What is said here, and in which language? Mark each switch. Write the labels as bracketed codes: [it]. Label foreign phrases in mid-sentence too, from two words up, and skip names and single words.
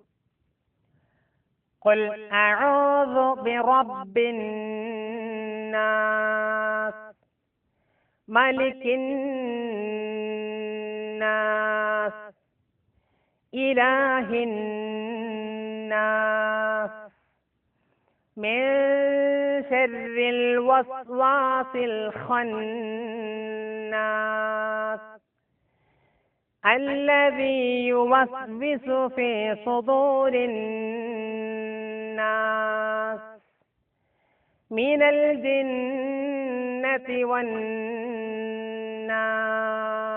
[ar] قل أعوذ برب الناس. ملك الناس. إله الناس. من شر الوسواس الخناس الذي يوسوس في صدور الناس من الجنة والناس